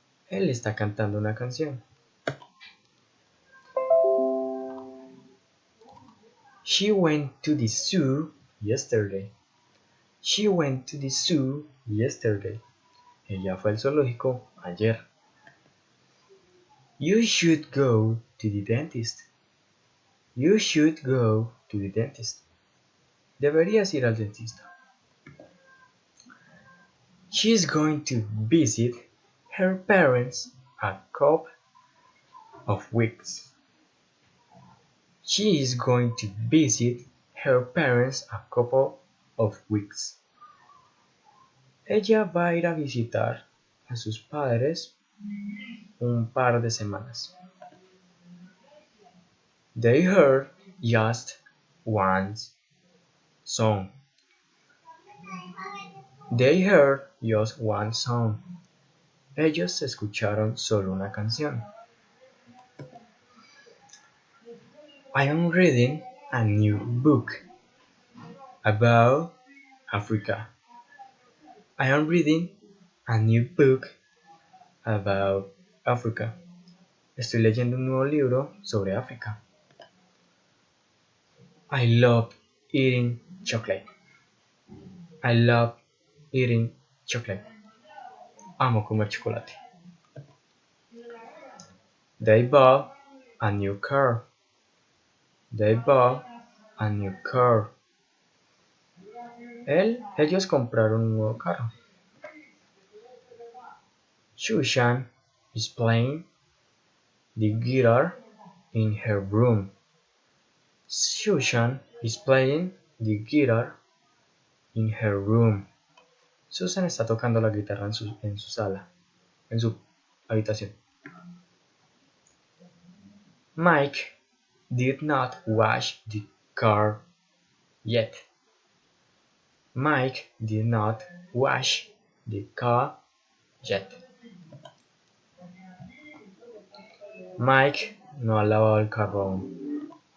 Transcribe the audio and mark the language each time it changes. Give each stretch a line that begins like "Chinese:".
Spanish: Él está cantando una canción.
English: She went to the zoo yesterday. She went to the zoo yesterday.
Spanish: Ella fue al zoológico ayer.
English: You should go to the dentist. You should go to the dentist.
Spanish: Deberías ir al dentista.
English: She's going to visit her parents a couple of weeks. She is going to visit her parents a couple of weeks.
Spanish: Ella va a ir a visitar a sus padres un par de semanas.
English: They heard just one song. They heard just one song.
Spanish: Ellos escucharon solo una canción.
English: I am reading a new book about Africa. I am reading a new book about Africa.
Spanish: Estoy leyendo un nuevo libro sobre África.
English: I love eating chocolate. I love eating chocolate.
Spanish: Amo comer chocolate.
English: They bought a new car. They bought a new car.
Spanish: Ellos compraron un nuevo carro.
English: Shushan is playing the guitar in her room. Susan is playing the guitar in her room.
Spanish: Susan está tocando la guitarra en su sala, en su habitación.
English: Mike did not wash the car yet. Mike did not wash the car yet.
Spanish: Mike no ha lavado el carro aún.